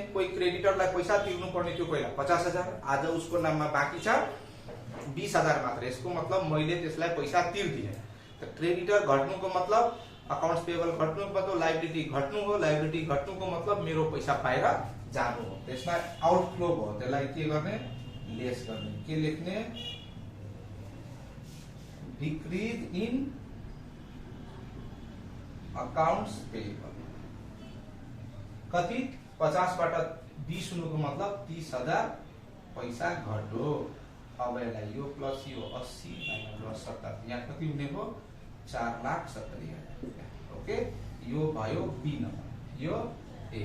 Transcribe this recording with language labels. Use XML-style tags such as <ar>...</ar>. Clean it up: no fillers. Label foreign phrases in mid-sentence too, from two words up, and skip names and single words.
<ne>कोही क्रेडिटरलाई पैसा तिर्नु पर्ने थियो पहिला 50,000, आज उसको नाममा बाँकी छ 20,000 मात्र। यसको मतलब मैले त्यसलाई पैसा तिर्दिए। त क्रेडिटर घट्नुको मतलब</ne> <en>accounts payable</en> <ne>घट्नुको मतलब लायबिलिटी घट्नु हो, लायबिलिटी घट्नुको मतलब मेरो पैसा बाहिर जानु हो। त्यसमा आउटफ्लो भयो, त्यसलाई के गर्ने लेस गर्ने। के लेख्ने</ne> <en>decrease in accounts payable.</en> <ne>कति 50 बाट 20 हुनुको मतलब 30,000 पैसा घट्यो। अब यसलाई यो प्लस यो 80 माइनस 70 यहाँ कति हुने भयो 4,70,000। ओके, यो भयो बी नम्बर, यो ए।</ne>